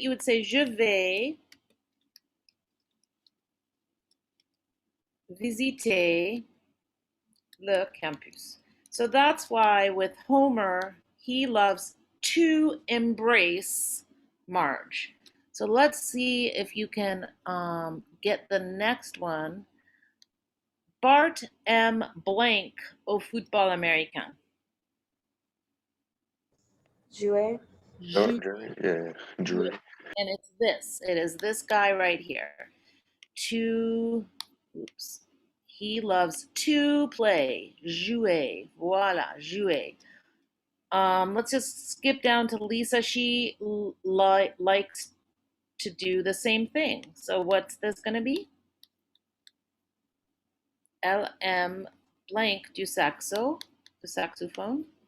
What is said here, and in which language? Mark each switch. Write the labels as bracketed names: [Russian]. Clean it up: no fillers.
[English] You would say [French] je vais visiter le campus. [English] So that's why with Homer, he loves to embrace Marge. So let's see if you can get the next one. [French] Bart aime blank au football américain. Jouer. [English] Jury, yeah, jury. And it's this. It is this guy right here. Oops. He loves to play. Jouer. [French] Voila, jouer. [English] Let's just skip down to Lisa. She likes to do the same thing. So what's this going to be? [French] Elle aime blank du saxophone.